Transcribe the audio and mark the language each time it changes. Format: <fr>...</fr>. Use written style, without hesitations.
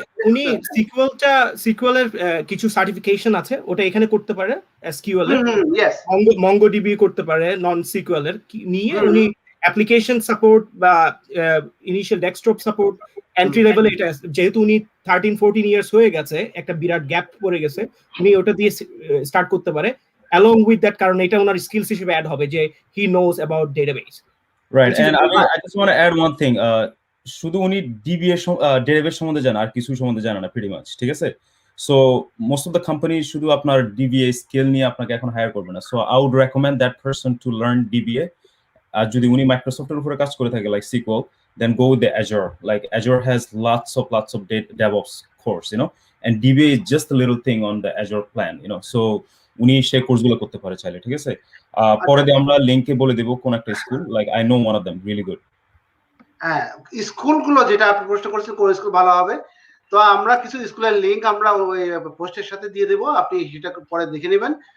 <bn>উনি সিকিউএল এর কিছু সার্টিফিকেশন আছে, ওটা এখানে করতে পারে, এসকিউএল এর মঙ্গোডিবি করতে পারে, নন সিকিউএল এর নিয়ে উনি অ্যাপ্লিকেশন সাপোর্ট বা initial desktop support entry level, এটা যেহেতু উনি 13-14 ইয়ার্স হয়ে গেছে, একটা বিরাট গ্যাপ পড়ে গেছে, উনি ওটা দিয়ে স্টার্ট করতে পারে</bn> <en>along with that,</en> <bn>কারণ এটা ওনার স্কিলস হিসেবে অ্যাড হবে যে</bn> <en>he knows about database. Right, and I just want to add one thing.</en> <bn>শুধু উনি ডিবিএ ডেটাবেস সম্বন্ধে জানেন, আর কিছু সম্বন্ধে জানেন না</bn> <en>pretty much,</en> <bn>ঠিক আছে?</bn> <en>So most of the companies</en> <bn>শুধু আপনার ডিবিএ স্কিল নিয়ে আপনাকে এখন হায়ার করবে না,</bn> <en>so I would recommend that person to learn DBA.</en> <bn>আর যদি উনি মাইক্রোসফটের উপরে কাজ করে থাকে</bn> <en>like SQL, then go with the Azure. Like Azure has lots of DevOps course, you know, and DBA is just a little thing on the Azure plan, you know.</en> <bn>So উনি সেই কোর্সগুলো করতে পারে চাইলে, ঠিক আছে? পরে দিয়ে আমরা লিংকে বলে দেব কোন একটা school,</bn> <en>like I know one of them really good.</en> <bn>হ্যাঁ, স্কুলগুলো যেটা আপনি প্রশ্ন করেছেন কোন স্কুল ভালো হবে, তো আমরা কিছু স্কুলের লিংক আমরা ওই পোস্টের সাথে দিয়ে দেব, আপনি সেটা পরে দেখে নেবেন।</bn>